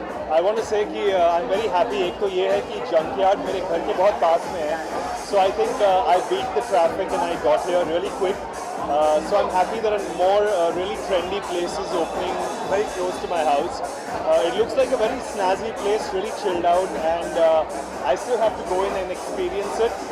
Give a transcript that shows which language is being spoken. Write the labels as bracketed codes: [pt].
[en] I want to say कि I'm very happy. [hi] एक तो ये है कि junkyard मेरे घर के बहुत पास में है. [en] So I think I beat the traffic and I got here really quick. So I'm happy there are more really trendy places opening very close to my house. It looks like a very snazzy place, really chilled out, and I still have to go in and experience it.